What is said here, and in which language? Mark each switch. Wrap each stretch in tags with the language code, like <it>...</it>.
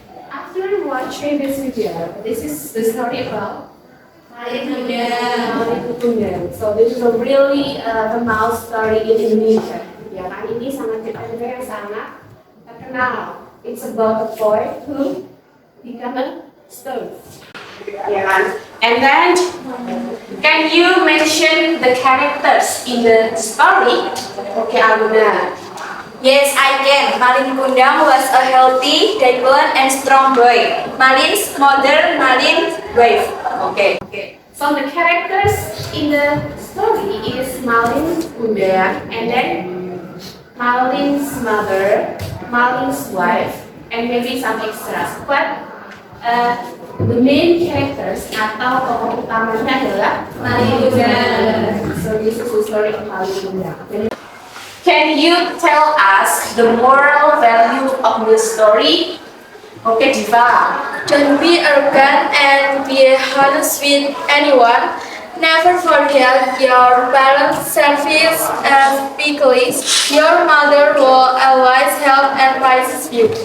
<en>After watching this video, this is the story about Malin Kundang. So this is a really terkenal story in Indonesia.</en> <id>Ya kan, ini sangat cerita yang sangat terkenal.</id> <en>It's about a boy who become a stone.</en> <id>Ya kan?</id> <en>And then, can you mention the characters in the story? Okay, Aluna. Yes, I can. Malin Kundang was a healthy, developed, and strong boy. Malin's mother, Malin's wife. Okay. So the characters in the story is Malin Kundang, and then Malin's mother, Malin's wife, and maybe some extras. But the main characters</en> <id>atau tokoh utamanya adalah</id> <en>Malin Kundang. So this is the story of Malin Kundang. Can you tell us the moral value of the story? Okay, Diva. Don't be arrogant and be honest with anyone. Never forget your parents' service and because your mother will always help and advise you.</en>